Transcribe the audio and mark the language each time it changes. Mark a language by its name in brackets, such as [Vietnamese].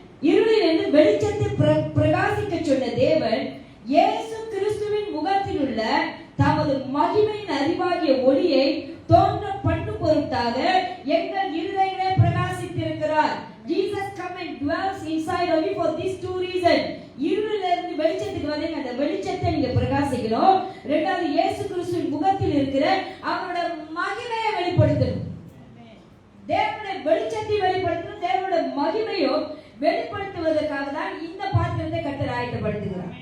[Tamil] இருளிலிருந்து வெளிச்சத்தை பிரகாசிக்க சொன்ன தேவன் இயேசு கிறிஸ்துவின் முகத்தில் உள்ள தமது மகிமையின் அறிவாகிய ஒளியை தோன்ற பண்ணு பொருட்டாக எங்கள் இருதயங்களை பிரகாசித்திருக்கிறார். [English] Jesus come and dwells inside of you for these two reasons. [Tamil] இருளில இருந்து வெளிச்சத்துக்கு வந்தீங்க, அந்த வெளிச்சத்தை நீங்க பிரகாசிக்கணும். இரண்டாவது, இயேசு கிறிஸ்துவின் முகத்தில் இருக்கிற அவருடைய மகிமையை வெளிப்படுத்தணும். தேவனுடைய வெளிச்சத்தை வெளிப்படுத்தணும். தேவனுடைய மகிமையை வெளிப்படுத்துவதற்காக தான் இந்த பாத்திரத்தை கர்த்தர் ஆயத்தப்படுத்துகிறார்.